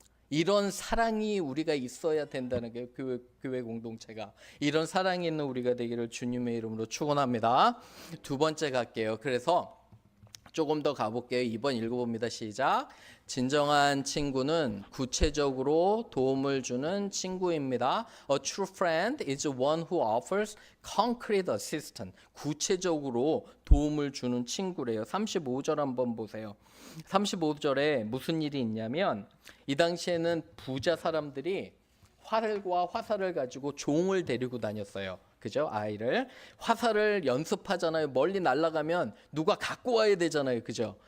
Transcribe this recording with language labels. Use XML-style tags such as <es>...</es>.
<ko>이런 사랑이 우리가 있어야 된다는 게 교회 공동체가. 이런 사랑이 있는 우리가 되기를 주님의 이름으로 축원합니다. 두 번째 갈게요. 그래서 조금 더 가볼게요. 2번 읽어봅니다. 시작. 진정한 친구는 구체적으로 도움을 주는 친구입니다.</ko> <en>A true friend is one who offers concrete assistance.</en> <ko>구체적으로 도움을 주는 친구래요. 35절 한번 보세요. 35절에 무슨 일이 있냐면 이 당시에는 부자 사람들이 활과 화살을 가지고 종을 데리고 다녔어요. 그죠? 아이를. 화살을 연습하잖아요. 멀리 날아가면 누가 갖고 와야 되잖아요. 그죠?</ko>